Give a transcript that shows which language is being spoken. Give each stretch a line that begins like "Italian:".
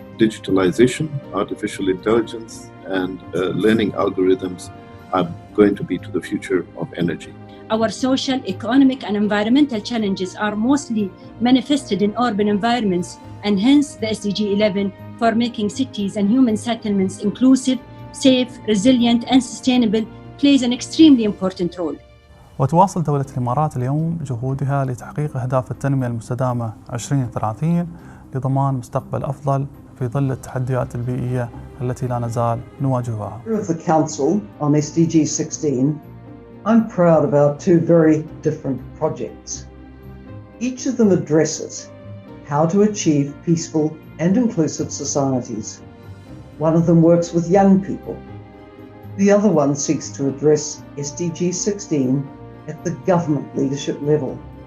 English: Digitalization, artificial intelligence, and learning algorithms are going to be to the future of energy. Our social, economic, and environmental challenges are mostly manifested in urban environments, and hence the SDG 11 for making cities and human settlements inclusive, safe, resilient, and sustainable plays an extremely important role.
Arabic: وتواصل دولة الإمارات اليوم جهودها لتحقيق أهداف التنمية المستدامة 2030 لضمان مستقبل أفضل في ظل التحديات البيئية التي لا نزال نواجهها.
English: Of the Council on SDG 16, I'm proud about two very different projects. Each of them addresses how to achieve peaceful and inclusive societies. One of them works with young people. The other one seeks to address SDG 16 at the government leadership level.